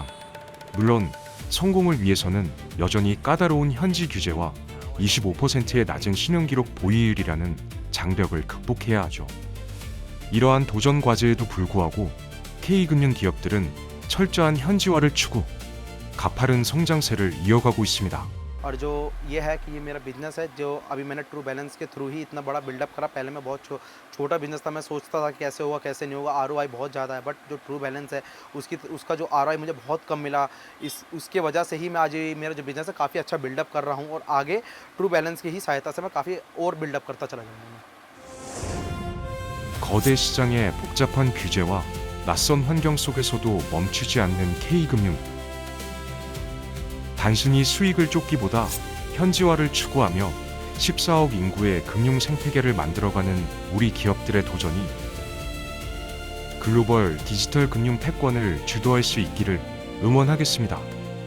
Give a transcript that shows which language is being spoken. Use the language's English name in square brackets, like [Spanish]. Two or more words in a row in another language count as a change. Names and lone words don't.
[Korean] 물론 성공을 위해서는 여전히 까다로운 현지 규제와 25%의 낮은 신용기록 보유율이라는 장벽을 극복해야 하죠. 이러한 도전 과제에도 불구하고 K금융 기업들은 철저한 현지화를 추구, 가파른 성장세를 이어가고 있습니다. [Hindi] और जो ये है कि ये मेरा बिजनेस है जो अभी मैंने ट्रू बैलेंस के थ्रू ही इतना बड़ा बिल्डअप करा। पहले मैं बहुत छोटा बिजनेस था, मैं सोचता था कैसे होगा कैसे नहीं होगा, ROI बहुत ज़्यादा है, बट जो ट्रू बैलेंस है उसका जो ROI मुझे बहुत कम मिला। उसके वजह से ही मैं आज ये मेरा जो बिजनेस है काफ़ी अच्छा बिल्डअप कर रहा हूँ और आगे ट्रू बैलेंस की ही सहायता से मैं काफ़ी और बिल्डअप करता चला जाऊँगा। [Korean] 거대 시장의 복잡한 규제와 낯선 환경 속에서도 멈추지 않는 K금융. 단순히 수익을 쫓기보다 현지화를 추구하며 14억 인구의 금융 생태계를 만들어가는 우리 기업들의 도전이 글로벌 디지털 금융 패권을 주도할 수 있기를 응원하겠습니다.